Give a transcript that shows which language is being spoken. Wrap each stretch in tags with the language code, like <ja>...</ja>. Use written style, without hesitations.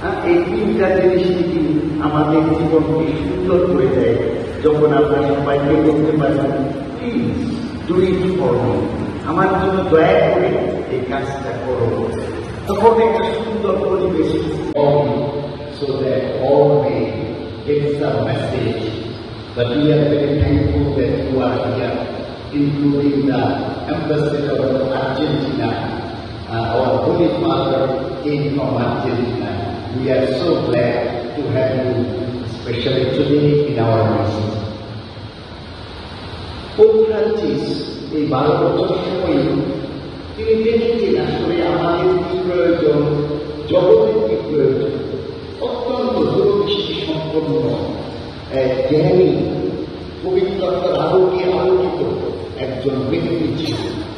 <bn>এই তিনটা জিনিস কিন্তু আমাদের জীবনকে সুন্দর করে দেয়, যখন আমরা সবাইকে বলতে পারি</bn> <en>please do it for me,</en> <bn>আমার জন্য দয়া করে এই কাজটা করো, তখন একটা সুন্দর পরিবেশ।</bn> <en>So that all may get some message. But we are very thankful that you are here, including the ambassador of Argentina. Our Holy Father came from Argentina. We are so glad to have you, especially today in our midst.</en> <bn>Pope Francis, এই 12 বছর সময় তিনি দেখেছেন আসলে আমাদের কি প্রয়োজন, জগতের কি প্রয়োজন। অত্যন্ত দূরদৃষ্টি সম্পন্ন, জ্ঞানী, পবিত্রতার আলোকে আলোকিত একজন ব্যক্তি ছিলেন।</bn>